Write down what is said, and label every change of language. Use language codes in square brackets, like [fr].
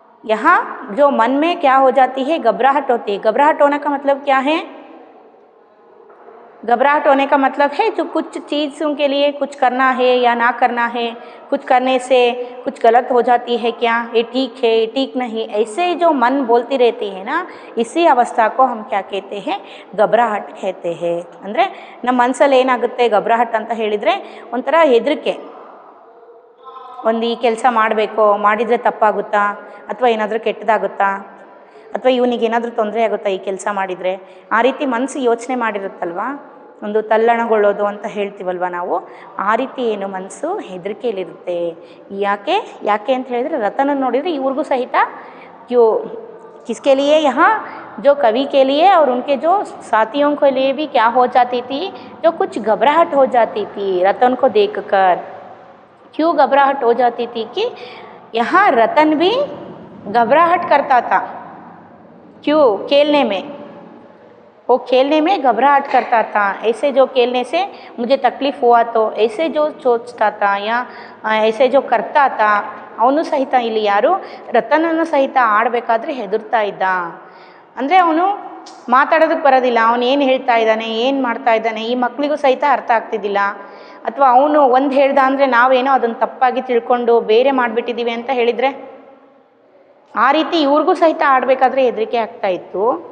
[hi] यहाँ जो मन में क्या हो जाती है, घबराहट होती है। घबराहट होने का मतलब क्या है, घबराहट होने का मतलब है जो कुछ चीज़ों के लिए कुछ करना है या ना करना है, कुछ करने से कुछ गलत हो जाती है, क्या ये ठीक है ये ठीक नहीं, ऐसे जो मन बोलती रहती है ना, इसी अवस्था को हम क्या कहते हैं, घबराहट कहते हैं। [kn] ಅಂದರೆ ನಮ್ಮ ಮನಸ್ಸಲ್ಲಿ ಏನಾಗುತ್ತೆ घबराहट ಅಂತ ಹೇಳಿದರೆ ಒಂಥರ ಹೆದರಿಕೆ, ಒಂದು ಈ ಕೆಲಸ ಮಾಡಬೇಕು, ಮಾಡಿದರೆ ತಪ್ಪಾಗುತ್ತಾ ಅಥವಾ ಏನಾದರೂ ಕೆಟ್ಟದಾಗುತ್ತಾ ಅಥವಾ ಇವನಿಗೆ ಏನಾದರೂ ತೊಂದರೆ ಆಗುತ್ತಾ ಈ ಕೆಲಸ ಮಾಡಿದರೆ, ಆ ರೀತಿ ಮನಸ್ಸು ಯೋಚನೆ ಮಾಡಿರುತ್ತಲ್ವ, ಒಂದು ತಲ್ಲಣಗೊಳ್ಳೋದು ಅಂತ ಹೇಳ್ತೀವಲ್ವ ನಾವು, ಆ ರೀತಿ ಏನು ಮನಸ್ಸು ಹೆದರಿಕೆಯಲ್ಲಿರುತ್ತೆ। ಯಾಕೆ ಯಾಕೆ ಅಂತ ಹೇಳಿದರೆ ರತನ ನೋಡಿದರೆ ಇವ್ರಿಗೂ ಸಹಿತ [hi] क्यों किसके लिए, यहाँ जो कवि के लिए और उनके जो साथियों के लिए भी क्या हो जाती थी, जो कुछ घबराहट हो जाती थी रतन को देखकर। क्यों घबराहट हो जाती थी कि यहाँ रतन भी घबराहट करता था। क्यों, खेलने में, वो खेलने में घबराहट करता था। ऐसे जो खेलने से मुझे तकलीफ़ हुआ तो ऐसे जो सोचता था या ऐसे जो करता था, [kn] ಅವನು ಸಹಿತ ಇಲ್ಲಿ ಯಾರು ರತನನ್ನು ಸಹಿತ ಆಡಬೇಕಾದ್ರೆ ಹೆದರ್ತಾ ಇದ್ದ। ಅಂದರೆ ಅವನು ಮಾತಾಡೋದಕ್ಕೆ ಬರೋದಿಲ್ಲ, ಅವನು ಏನು ಹೇಳ್ತಾ ಇದ್ದಾನೆ ಏನು ಮಾಡ್ತಾ ಇದ್ದಾನೆ ಈ ಮಕ್ಕಳಿಗೂ ಸಹಿತ ಅರ್ಥ ಆಗ್ತಿದ್ದಿಲ್ಲ, ಅಥವಾ ಅವನು ಒಂದು ಹೇಳ್ದ ಅಂದರೆ ನಾವೇನೋ ಅದನ್ನು ತಪ್ಪಾಗಿ ತಿಳ್ಕೊಂಡು ಬೇರೆ ಮಾಡಿಬಿಟ್ಟಿದ್ದೀವಿ ಅಂತ ಹೇಳಿದರೆ, ಆ ರೀತಿ ಇವ್ರಿಗೂ ಸಹಿತ ಆಡಬೇಕಾದ್ರೆ ಹೆದರಿಕೆ ಆಗ್ತಾ ಇತ್ತು।